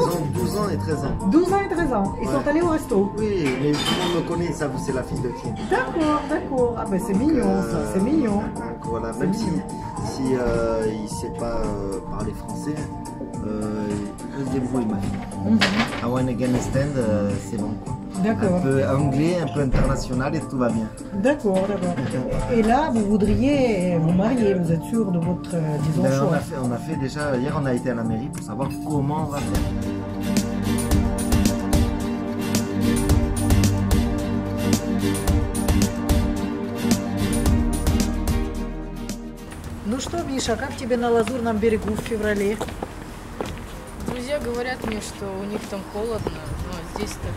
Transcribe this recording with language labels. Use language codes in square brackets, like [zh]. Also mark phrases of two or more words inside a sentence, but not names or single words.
[fr] ont 12 ans et 13 ans. 12 ans et 13 ans, ils Ouais. sont allés au resto. Oui, mais tout le monde me connaît, ça c'est la fille de qui. D'accord. Ah ben c'est mignon ça, c'est mignon. Donc voilà, même si il ne sait pas parler français, il se débrouille ma fille. [en] I wanna get a stand, [fr] c'est bon. D'accord. Un peu anglais, un peu international et tout va bien. D'accord. Et là, vous voudriez vous marier, vous êtes sûr de votre, disons, Ben, choix? on a fait déjà, hier on a été à la mairie pour savoir comment on va faire. [ru] Ну что, Миша, как тебе на Лазурном берегу в феврале? Друзья говорят мне, что у них там холодно, но здесь так